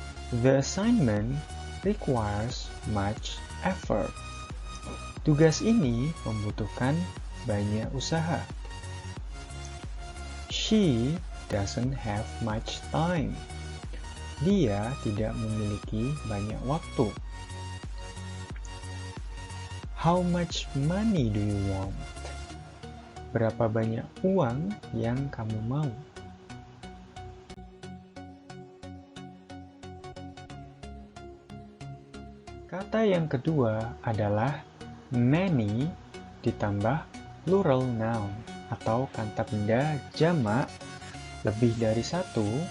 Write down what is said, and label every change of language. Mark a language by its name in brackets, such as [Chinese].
[English] The assignment requires much effort. [Indonesian] Tugas ini membutuhkan banyak usaha. [English] She doesn't have much time. [Indonesian] Dia tidak memiliki banyak waktu. [English] How much money do you want? [Indonesian] Berapa banyak uang yang kamu mau? Kata yang kedua adalah many ditambah plural noun atau kata benda jamak lebih dari satu.